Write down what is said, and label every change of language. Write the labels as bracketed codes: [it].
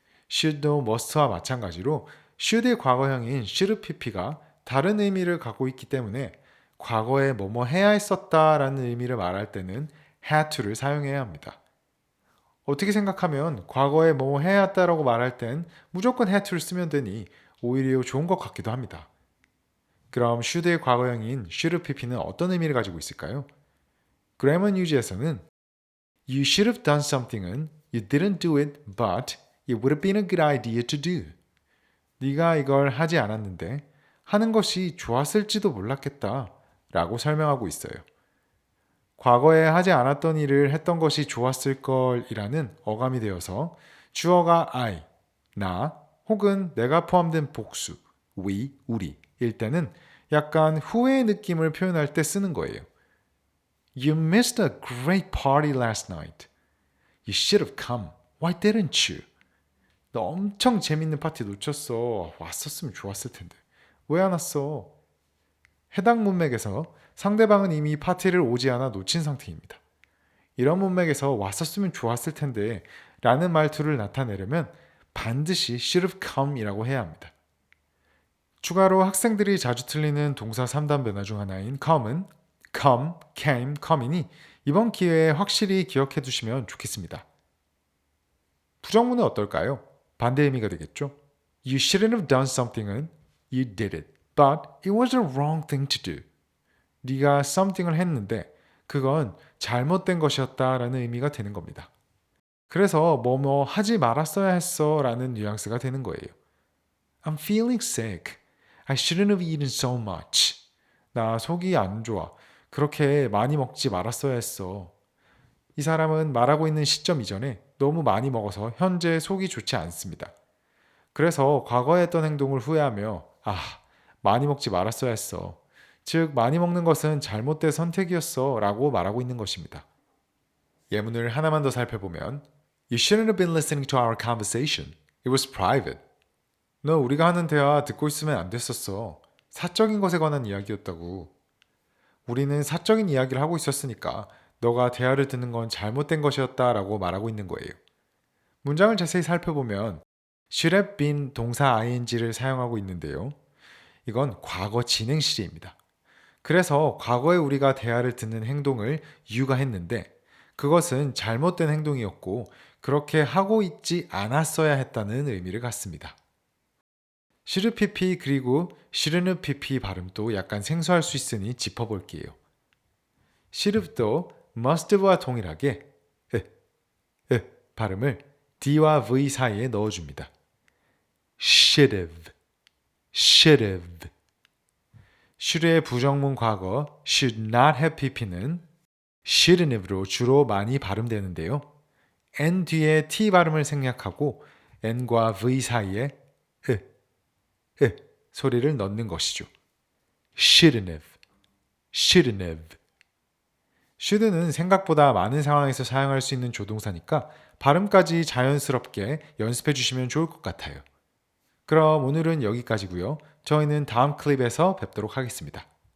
[ko] should도 must와 마찬가지로 should의 과거형인 should pp가 다른 의미를 갖고 있기 때문에 과거에 뭐뭐 해야 했었다라는 의미를 말할 때는 had to를 사용해야 합니다. 어떻게 생각하면 과거에 뭐뭐 해야 했다라고 말할 땐 무조건 had to를 쓰면 되니 오히려 좋은 것 같기도 합니다. 그럼 should의 과거형인 should pp는 어떤 의미를 가지고 있을까요? [en] Grammar News에서는 You should have done something은 You didn't do it, but it would have been a good idea to do. [ko] 네가 이걸 하지 않았는데 하는 것이 좋았을지도 몰랐겠다 라고 설명하고 있어요. 과거에 하지 않았던 일을 했던 것이 좋았을 걸이라는 어감이 되어서 주어가 I, 나 혹은 내가 포함된 복수, we, 우리일 때는 약간 후회의 느낌을 표현할 때 쓰는 거예요. [en] You missed a great party last night. You should have come. Why didn't you? [ko] 너 엄청 재밌는 파티 놓쳤어. 왔었으면 좋았을 텐데. 왜 안 왔어? 해당 문맥에서 상대방은 이미 파티를 오지 않아 놓친 상태입니다. 이런 문맥에서 왔었으면 좋았을 텐데 라는 말투를 나타내려면 반드시 should have come 이라고 해야 합니다. 추가로 학생들이 자주 틀리는 동사 3단 변화 중 하나인 come은 come, came, come이니 이번 기회에 확실히 기억해 두시면 좋겠습니다. 부정문은 어떨까요? 반대 의미가 되겠죠? [en] You shouldn't have done something은 You did it, but it was the wrong thing to do. [ko] 네가 something을 했는데 그건 잘못된 것이었다 라는 의미가 되는 겁니다. 그래서 뭐뭐 하지 말았어야 했어 라는 뉘앙스가 되는 거예요. [en] I'm feeling sick. I shouldn't have eaten so much. [ko] 나 속이 안 좋아. 그렇게 많이 먹지 말았어야 했어. 이 사람은 말하고 있는 시점 이전에 너무 많이 먹어서 현재 속이 좋지 않습니다. 그래서 과거에 했던 행동을 후회하며 많이 먹지 말았어야 했어. 즉 많이 먹는 것은 잘못된 선택이었어 라고 말하고 있는 것입니다. 예문을 하나만 더 살펴보면 [en] You shouldn't have been listening to our conversation. It was private. [ko] 너 우리가 하는 대화 듣고 있으면 안 됐었어. 사적인 것에 관한 이야기였다고. 우리는 사적인 이야기를 하고 있었으니까 너가 대화를 듣는 건 잘못된 것이었다 라고 말하고 있는 거예요. 문장을 자세히 살펴보면 should have been 동사 ing를 사용하고 있는데요. 이건 과거 진행시제입니다. 그래서 과거에 우리가 대화를 듣는 행동을 you가 했는데 그것은 잘못된 행동이었고 그렇게 하고 있지 않았어야 했다는 의미를 갖습니다. should pp 그리고 shouldn't pp 발음도 약간 생소할 수 있으니 짚어볼게요. should도 must와 동일하게 발음을 d와 v 사이에 넣어줍니다. should have, should have. should의 부정문 과거 should not have pp는 shouldn't으로 주로 많이 발음되는데요. N 뒤에 T 발음을 생략하고 N과 V 사이에 소리를 넣는 것이죠. [en] shouldn't have, shouldn't have. [ko] should는 생각보다 많은 상황에서 사용할 수 있는 조동사니까 발음까지 자연스럽게 연습해 주시면 좋을 것 같아요. 그럼 오늘은 여기까지고요. 저희는 다음 클립에서 뵙도록 하겠습니다.